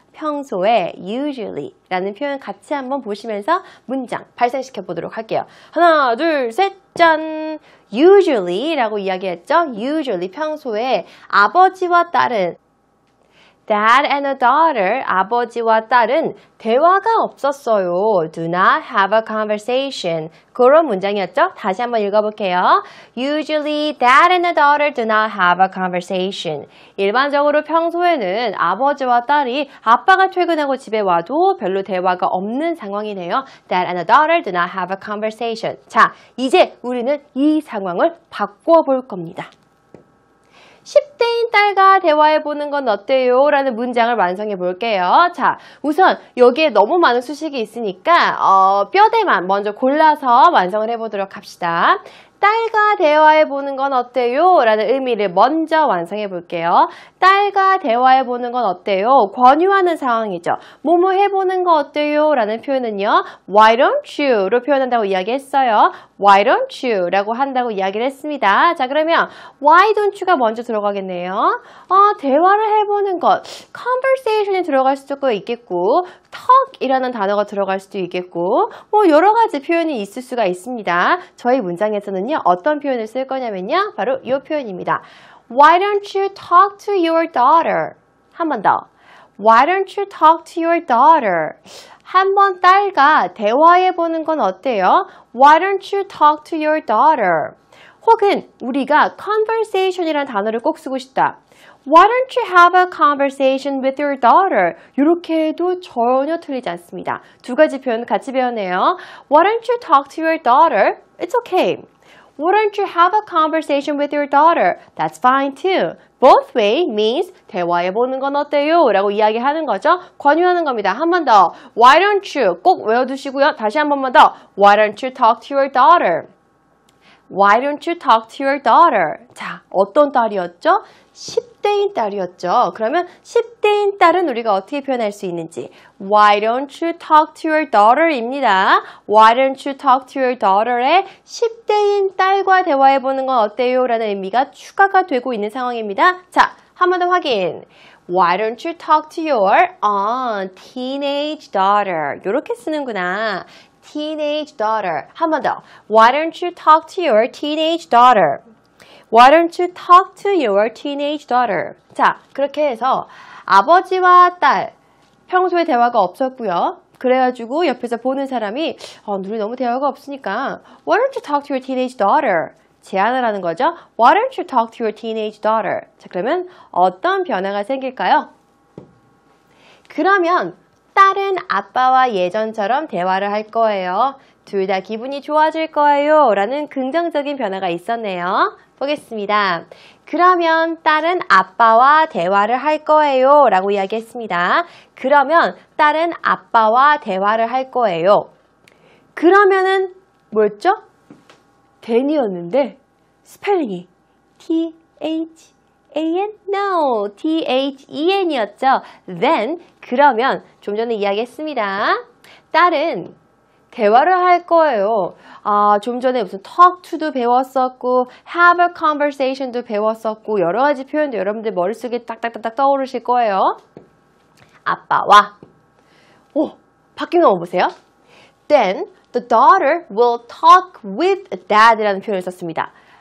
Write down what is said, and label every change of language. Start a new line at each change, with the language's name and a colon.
Korean: 평소에 usually라는 표현 같이 한번 보시면서 문장 발생시켜 보도록 할게요. 하나, 둘, 셋, 짠! usually라고 이야기했죠. usually 평소에 아버지와 딸은
English: Dad and a daughter,
Korean: 아버지와 딸은 대화가 없었어요.
English: Do not have a conversation.
Korean: 그런 문장이었죠? 다시 한번 읽어볼게요.
English: Usually, dad and a daughter do not have a conversation.
Korean: 일반적으로 평소에는 아버지와 딸이 아빠가 퇴근하고 집에 와도 별로 대화가 없는 상황이네요.
English: Dad and a daughter do not have a conversation.
Korean: 자, 이제 우리는 이 상황을 바꿔볼 겁니다. 10대인 딸과 대화해보는 건 어때요? 라는 문장을 완성해 볼게요. 자, 우선 여기에 너무 많은 수식이 있으니까 뼈대만 먼저 골라서 완성을 해보도록 합시다. 딸과 대화해보는 건 어때요? 라는 의미를 먼저 완성해 볼게요. 딸과 대화해보는 건 어때요? 권유하는 상황이죠. 뭐뭐 해보는 거 어때요? 라는 표현은요.
English: Why don't you?
Korean: 로 표현한다고 이야기했어요.
English: Why don't you?
Korean: 라고 한다고 이야기를 했습니다. 자, 그러면
English: Why don't you
Korean: 가 먼저 들어가겠네요. 대화를 해보는 것. Conversation이 들어갈 수도 있겠고 talk이라는 단어가 들어갈 수도 있겠고 여러 가지 표현이 있을 수가 있습니다. 저희 문장에서는 어떤 표현을 쓸 거냐면요. 바로 이 표현입니다.
English: Why don't you talk to your daughter?
Korean: 한 번 더.
English: Why don't you talk to your daughter?
Korean: 한번 딸과 대화해보는 건 어때요?
English: Why don't you talk to your daughter?
Korean: 혹은 우리가 conversation이라는 단어를 꼭 쓰고 싶다.
English: Why don't you have a conversation with your daughter?
Korean: 이렇게 해도 전혀 틀리지 않습니다. 두 가지 표현 같이 배웠네요.
English: Why don't you talk to your daughter? It's okay. Why don't you have a conversation with your daughter? That's fine too. Both way means
Korean: 대화해보는 건 어때요? 라고 이야기하는 거죠. 권유하는 겁니다. 한 번 더.
English: Why don't you?
Korean: 꼭 외워두시고요. 다시 한 번만 더.
English: Why don't you talk to your daughter? Why don't you talk to your daughter?
Korean: 자, 어떤 딸이었죠? 10대인 딸이었죠. 그러면 10대인 딸은 우리가 어떻게 표현할 수 있는지
English: Why don't you talk to your daughter?
Korean: 입니다.
English: Why don't you talk to your daughter에
Korean: 10대인 딸과 대화해보는 건 어때요? 라는 의미가 추가가 되고 있는 상황입니다. 자, 한 번 더 확인.
English: Why don't you talk to your teenage daughter?
Korean: 이렇게 쓰는구나.
English: Teenage daughter.
Korean: 한 번 더.
English: Why don't you talk to your teenage daughter? Why don't you talk to your teenage daughter?
Korean: 자, 그렇게 해서 아버지와 딸, 평소에 대화가 없었고요. 그래가지고 옆에서 보는 사람이 눈이 너무 대화가 없으니까
English: Why don't you talk to your teenage daughter?
Korean: 제안을 하는 거죠.
English: Why don't you talk to your teenage daughter?
Korean: 자, 그러면 어떤 변화가 생길까요? 그러면 딸은 아빠와 예전처럼 대화를 할 거예요. 둘 다 기분이 좋아질 거예요. 라는 긍정적인 변화가 있었네요. 보겠습니다. 그러면 딸은 아빠와 대화를 할 거예요. 라고 이야기했습니다. 그러면 딸은 아빠와 대화를 할 거예요. 그러면은 뭐였죠? then이었는데 스펠링이 T-H-A-N?
English: No, T-H-E-N이었죠.
Korean: then, 그러면 좀 전에 이야기했습니다. 딸은 대화를 할 거예요. 좀 전에 무슨 talk to도 배웠었고
English: have a conversation
Korean: 도 배웠었고 여러 가지 표현도 여러분들 머릿속에 딱딱딱딱 떠오르실 거예요. 아빠와. 오, 바뀐 거 보세요.
English: Then the daughter will talk with dad
Korean: 라는 표현을 썼습니다.